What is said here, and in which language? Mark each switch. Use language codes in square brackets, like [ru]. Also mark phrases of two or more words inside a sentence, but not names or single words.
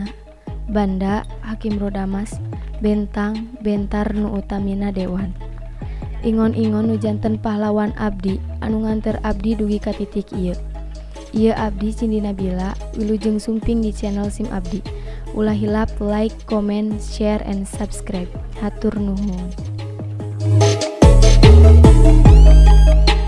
[su] Banda, Hakim Rodamas, Bentang, Bentar nu utamina Dewan. Ingon-ingon nu janten pahlawan abdi anu nganter abdi dugi ka titik ieu. Ieu abdi Cindy Nabila, wilujeng sumping di channel SIM abdi. Ulah hilap [en] like, comment, share, and subscribe. [su] Hatur nuhun.